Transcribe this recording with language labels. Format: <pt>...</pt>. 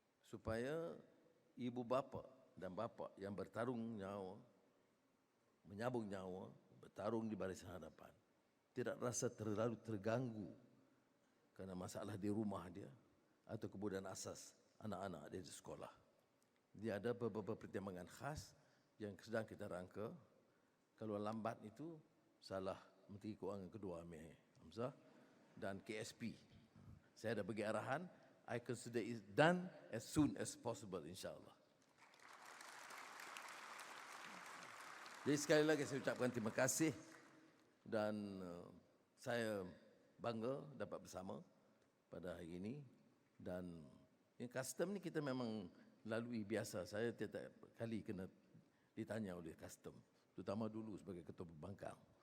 <ms>Supaya ibu bapa dan bapa yang bertarung nyawa, menyabung nyawa, bertarung di barisan hadapan, tidak rasa terlalu terganggu kerana masalah di rumah dia atau kemudahan asas anak-anak dia di sekolah. Dia ada beberapa pertimbangan khas yang sedang kita rangka. Kalau lambat itu salah Menteri Keuangan kedua Amir Hamzah dan KSP. Saya dah bagi arahan,</ms> <en>I consider it done as soon as possible insya-Allah.</en> <ms>Jadi sekali lagi saya ucapkan terima kasih dan saya bangga dapat bersama pada hari ini. Dan yang custom ni kita memang lalui biasa. Saya tiap-tiap kali kena ditanya oleh custom, terutama dulu sebagai ketua pembangkang.</ms>